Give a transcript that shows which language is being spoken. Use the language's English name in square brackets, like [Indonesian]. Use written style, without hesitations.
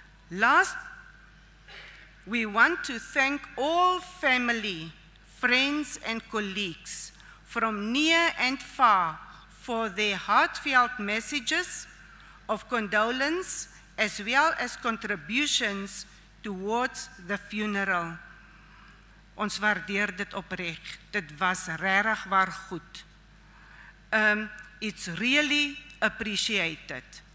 [English] Last, we want to thank all family, friends and colleagues from near and far for their heartfelt messages of condolence as well as contributions towards the funeral. [Afrikaans] Ons waardeer dit opreg. Dit was regtig waar goed. [English] It's really appreciated.